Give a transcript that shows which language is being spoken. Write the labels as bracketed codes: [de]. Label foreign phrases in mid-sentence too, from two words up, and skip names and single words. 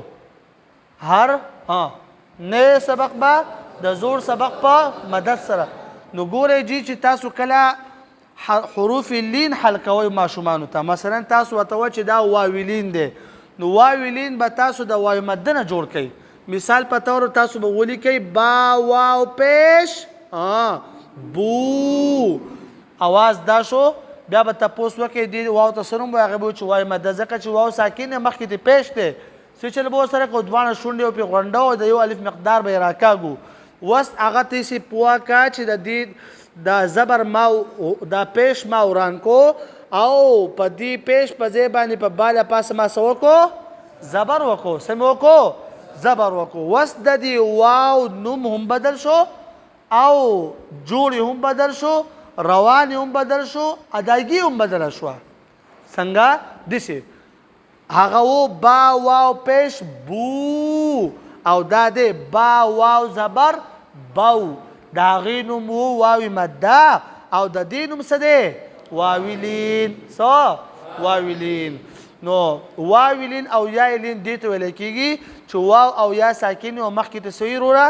[ps] هر نوی سبق به د زوړ سبق په مدد سره. نو ګورئ جی چې تاسو کله حروف لین حل کوئ ماشومانو ته، مثلا تاسو ورته وایئ چې دا واوی لین دی، نو واوی لین به تاسو د واو مده نه جوړ کوئ. مثال په طور تاسو به ولیکئ با واو پیش بو، اواز دا شو. بیا به تپوس وکړئ دې واو ته څه نوم وایي، هغې به وایي چې واو مده، ځکه چې واو ساکن دی مخکې دې پیش دی. څه چې به ورسره کړو دواړه شونډې او پرې غونډه او د یو الف مقدار به یې راکاږو. اوس هغه ته یې پوه کړه چې د دې دا زبر ما دا پیش ما وران کو او په دې پیش په ځای باندې په باله پاسه ما څه وکړو؟ زبر وکړو. څه مې وکړو؟ زبر وکړو. اوس د دې واو نوم هم بدل شو او جوړې هم بدل شو، روان هم بدل شو، ادایګي هم بدله شوه. څنګه؟ داسې هغه و با واو پیش بو او دا دی با واو زبر بو، د هغې نوم و واوی مده او د دې نوم څه دی؟ واوی لین. څه؟ واوی لین. نو واوی لین او یای لین دې ته ویل کېږي چې واو او یا ساکن او مخکې ته څه وي وروره؟